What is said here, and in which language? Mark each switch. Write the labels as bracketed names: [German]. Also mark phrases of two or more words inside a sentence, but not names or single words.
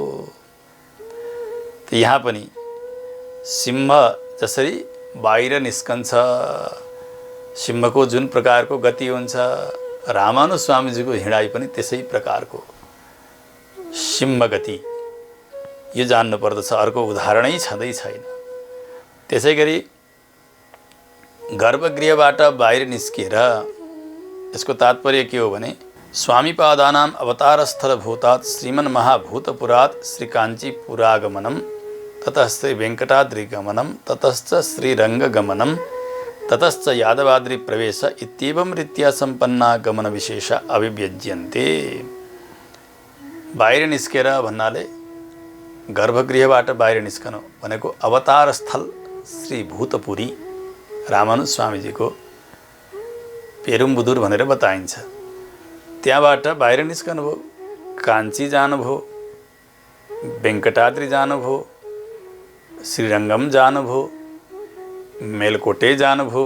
[Nepali] त यहाँ पनि सिंह जसरी बाहिर निस्कन्छ, सिंहको जुन प्रकारको गति हुन्छ, रामानुज स्वामीजीको हिँडाइ पनि त्यसै प्रकारको सिंह गति, यो जान्नु पर्दछ, अर्को उदाहरणै छँदै छैन। त्यसै गरी गर्भगृहबाट बाहिर निस्किएर यसको तात्पर्य के हो भने [Sanskrit] स्वामीपादानां अवतारस्थलभूतात् श्रीमन्महाभूतपुरात् श्रीकाञ्चीपुरागमनं ततः श्रीवेङ्कटाद्रिगमनं ततश्च श्रीरङ्गगमनं ततश्च यादवाद्रिप्रवेश इत्येवं रीत्या सम्पन्ना गमनविशेष अभिव्यज्यन्ते। [Nepali] बाहिर निस्केर भन्नाले गर्भगृहबाट बाहिर निस्कनु भनेको अवतार स्थल श्री भूतपुरी रामानुज स्वामीजीको पेरुम्बुदुर भनेर बताइन्छ। त्यहाँबाट बाहिर निस्कनुभयो, काञ्ची जानुभयो, वेङ्कटाद्रि जानुभयो, श्रीरङ्गम जानुभयो, मेलकोटे जानुभयो।